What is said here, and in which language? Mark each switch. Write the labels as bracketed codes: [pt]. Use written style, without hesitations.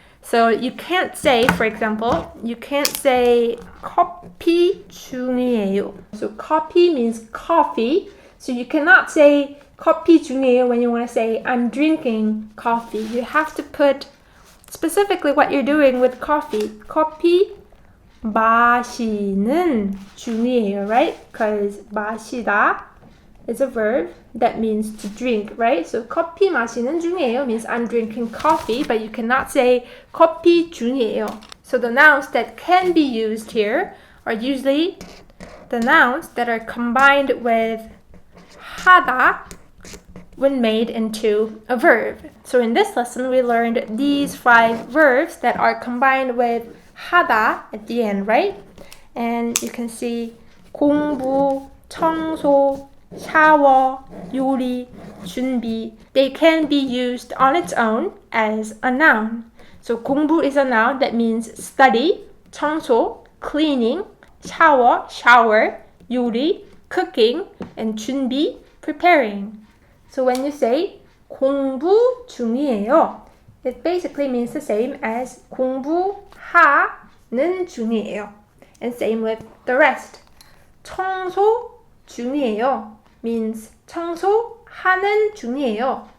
[en] So you can't say, for example, you can't say [ko] 커피 중이에요. [en] So 커피 means coffee. So you cannot say [ko] 커피 중이에요 [en] when you want to say I'm drinking coffee. You have to put specifically what you're doing with coffee. [ko] 커피 마시는 중이에요, right? [en] Because 마시다 is a verb that means to drink, right? So [ko] 커피 마시는 중이에요 [en] means I'm drinking coffee, but you cannot say [ko] 커피 중이에요. [en] So the nouns that can be used here are usually the nouns that are combined with 하다 when made into a verb. So in this lesson, we learned these 5 verbs that are combined with 하다 at the end, right? And you can see 공부, 청소, 샤워, 요리, 준비. They can be used on its own as a noun. So 공부 is a noun that means study, 청소, cleaning, 샤워, shower, 요리, cooking, and 준비, preparing. So when you say [ko] 공부 중이에요, [en] it basically means the same as [ko] 공부하는 중이에요. [en] And same with the rest. [ko] 청소 중이에요 [en] means [ko] 청소하는 중이에요.